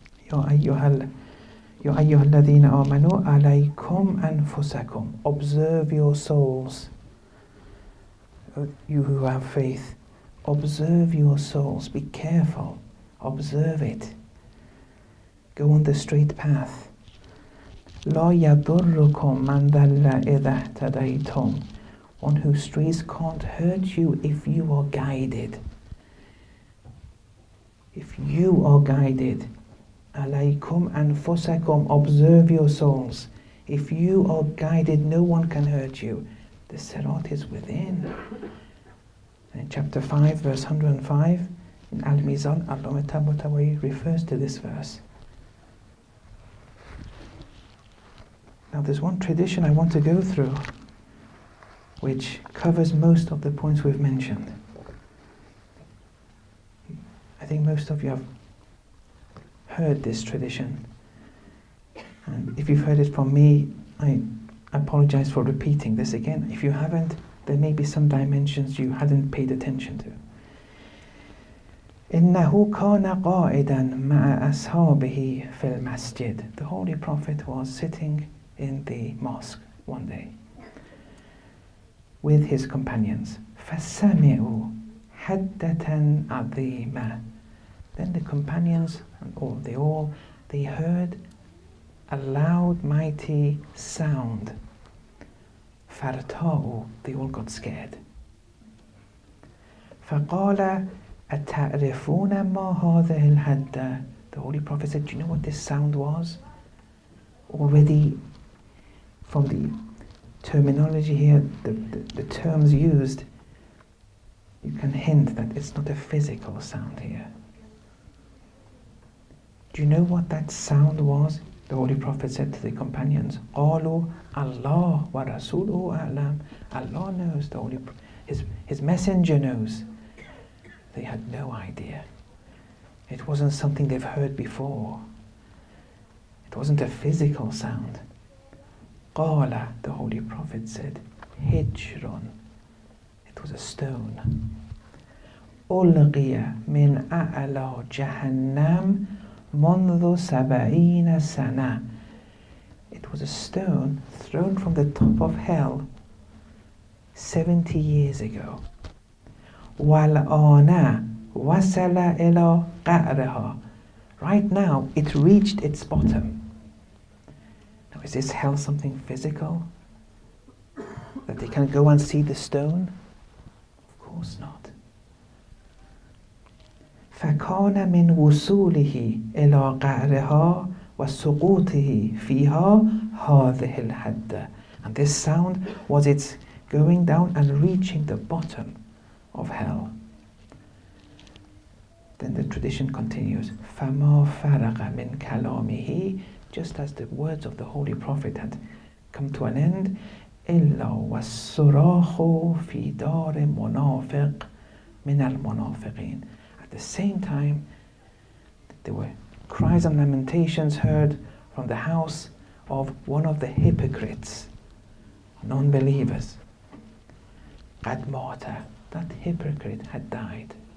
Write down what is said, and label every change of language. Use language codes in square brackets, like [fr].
[ar] يا أيها الذين آمنوا عليكم أنفسكم. [en] Observe your souls. You who have faith, observe your souls. Be careful. Observe it. Go on the straight path. [ar] لا يضركم من ضل إذا اهتديتم. [en] One who strays can't hurt you if you are guided. If you are guided. [ar] Alaykum anfusakum. [en] Observe your souls. If you are guided, no one can hurt you. The sirat is within. In chapter 5, verse 105, in Al-Mizan, Allama Tabatawi refers to this verse. Now there's one tradition I want to go through which covers most of the points we've mentioned. I think most of you have heard this tradition, and if you've heard it from me, I apologize for repeating this again. If you haven't, there may be some dimensions you hadn't paid attention to. [ar] إنه كان قائدا مع أصحابه في المسجد. [en] The Holy Prophet was sitting in the mosque one day with his companions. [ar] فسمعوا حدة عظيمة. [en] Then the companions, they heard a loud, mighty sound. [ar] فارتاعوا. [en] They all got scared. [ar] فقال أتعرفون ما هذه الحدة. [en] The Holy Prophet said, do you know what this sound was? Already from the terminology here, the terms used, you can hint that it's not a physical sound here. Do you know what that sound was? The Holy Prophet said to the companions, [ar] قالوا Allah wa Rasuluhu a'lam. [en] Allah knows, his messenger knows. They had no idea. It wasn't something they've heard before. It wasn't a physical sound. [ar] قال, [en] the Holy Prophet said, Hijrun. It was a stone. [ar] ألقي من أعلى جهنم منذ 70 سنة. [en] It was a stone thrown from the top of hell 70 years ago. [ar] والآن وصل إلى قعرها. [en] Right now, it reached its bottom. Now, is this hell something physical? That they can go and see the stone? Of course not. [ar] فكان من وصوله إلى قعرها وسقوطه فيها هذه الحدة. [en] And this sound was its going down and reaching the bottom of hell. Then the tradition continues. [ar] فما فرغ من كلامه. [en] Just as the words of the Holy Prophet had come to an end. [ar] إلا والصراخ في دار منافق من المنافقين. [en] At the same time, there were cries and lamentations heard from the house of one of the hypocrites, non-believers. [ar] قد مات. [en] That hypocrite had died.